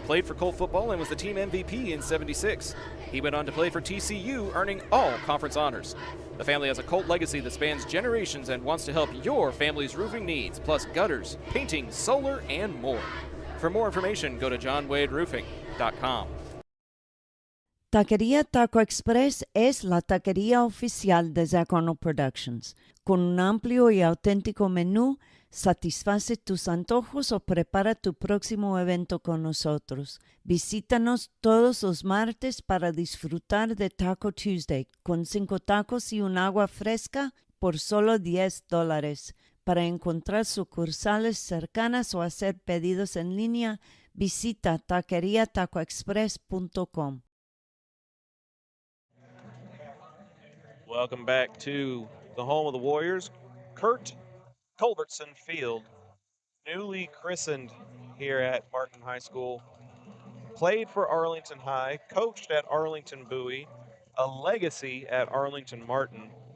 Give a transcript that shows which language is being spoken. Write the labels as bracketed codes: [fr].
[en] played for Colt football and was the team MVP in '76. He went on to play for TCU, earning all conference honors. The family has a Colt legacy that spans generations and wants to help your family's roofing needs, plus gutters, painting, solar, and more. For more information, go to johnwaderoofing.com. [es] Taquería Taco Express es la taquería oficial de Zach Arnold Productions. Con un amplio y auténtico menú, satisface tus antojos o prepara tu próximo evento con nosotros. Visítanos todos los martes para disfrutar de Taco Tuesday con 5 tacos y un agua fresca por solo $10. Para encontrar sucursales cercanas o hacer pedidos en línea, visita taqueriatacoexpress.com. [en] Welcome back to the home of the Warriors, Curt Culbertson Field, newly christened here at Martin High School. Played for Arlington High, coached at Arlington Bowie, a legacy at Arlington Martin.